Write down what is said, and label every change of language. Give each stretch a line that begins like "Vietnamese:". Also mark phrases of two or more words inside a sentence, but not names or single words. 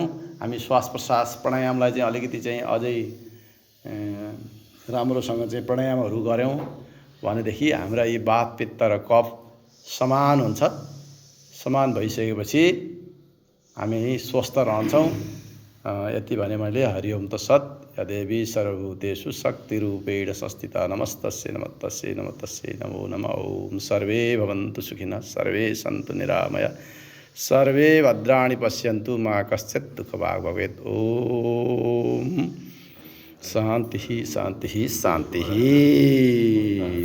Nepali: हामी श्वास प्रश्वास प्राणायामलाई चाहिँ अलिकति चाहिँ अझै राम्रोसँग चाहिँ प्राणायामहरू गऱ्यौँ भनेदेखि हाम्रा यी वात पित्त र कफ समान हुन्छ। समान भइसकेपछि हामी स्वस्थ रहन्छौँ। यति भने मैले
Sanskrit: हरिओम तत्सत्। यदेवी सर्वभूतेषु शक्तिरूपेण संस्थिता नमस्तस्यै नमस्तस्यै नमस्तस्यै नमो नमः। ओम सर्वे भवन्तु सुखिनः, सर्वे सन्तु निरामया, सर्वे भद्राणि पश्यन्तु, मा कश्चित् दुःखभाग् भवेत्। ओम शान्तिः शान्तिः शान्तिः।